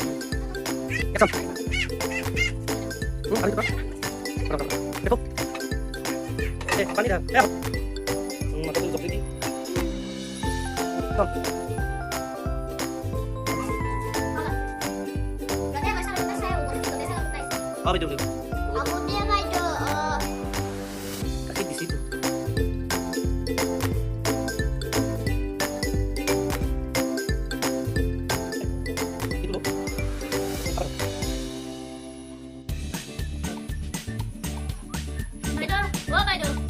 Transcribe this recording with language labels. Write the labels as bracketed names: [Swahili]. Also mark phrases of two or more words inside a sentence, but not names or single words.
[Indonesian] Action. Ayo cepat. Cepat. [Assamese] দে পানী ঢাল দে মাথাটো জপি দি বাইদেউ [Indonesian] Kemudian ada kasih di situ itu loh Kaido, bawa Kaido.